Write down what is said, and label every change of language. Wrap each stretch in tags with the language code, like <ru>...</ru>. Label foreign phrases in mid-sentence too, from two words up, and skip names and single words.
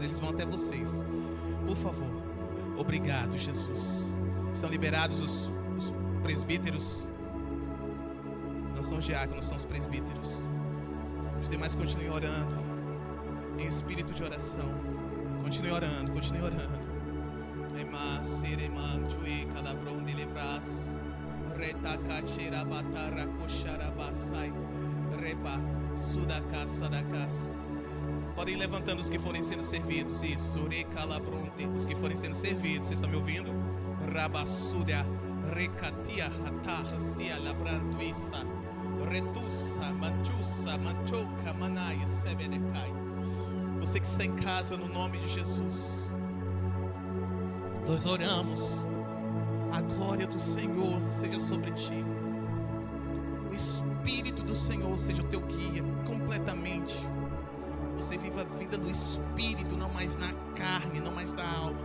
<pt>Eles vão até vocês. Por favor. Obrigado, Jesus. Estão liberados os presbíteros. Não são os diáconos, são os presbíteros. Os demais continuem orando em espírito de oração. Continue orando, continue orando. Ema sereman tue calabron de levras. Retaka cheira batara koshara basai. Reba sudaka sadakas. Podem ir levantando os que forem sendo servidos. Isso, recalabronte, os que forem sendo servidos. Vocês estão me ouvindo? Rabassuda, recatia, hatar, sia labrantuissa, retussa, manchussa, manchoca, manaia, sebedecai. Você que está em casa, no nome de Jesus, nós oramos. A glória do Senhor seja sobre ti. O Espírito do Senhor seja o teu guia completamente. Você viva a vida no Espírito, não mais na carne, não mais na alma.</pt>